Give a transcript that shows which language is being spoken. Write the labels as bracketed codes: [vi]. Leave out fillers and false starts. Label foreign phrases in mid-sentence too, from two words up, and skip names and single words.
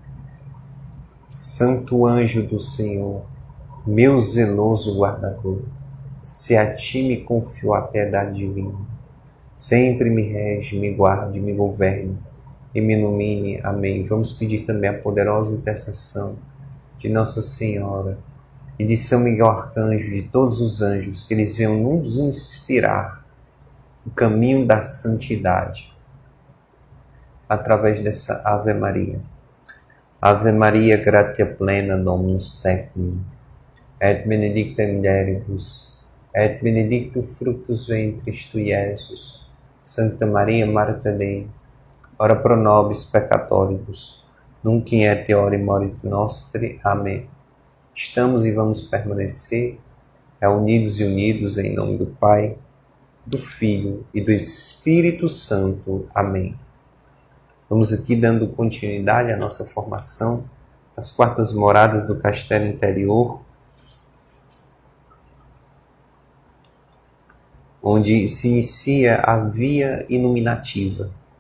[pt] Santo anjo do Senhor, meu zeloso guardador, se a ti me confio a piedade divina, sempre me rege, me guarde, me governe e me ilumine. Amém. Vamos pedir também a poderosa intercessão de Nossa Senhora e de São Miguel Arcanjo, de todos os anjos, que eles venham nos inspirar o caminho da santidade, através dessa Ave Maria. [la] Ave Maria, gratia plena, Dominus tecum, et benedicta mulieribus, et benedictus fructus ventris tui, Iesus. Santa Maria, Mater Dei, ora pro nobis peccatoribus, nunc in et hora morte nostri. [pt] Amém. Estamos e vamos permanecer reunidos e unidos em nome do Pai, do Filho e do Espírito Santo. Amém. Vamos aqui dando continuidade à nossa formação das quartas moradas do Castelo Interior, onde se inicia a via iluminativa.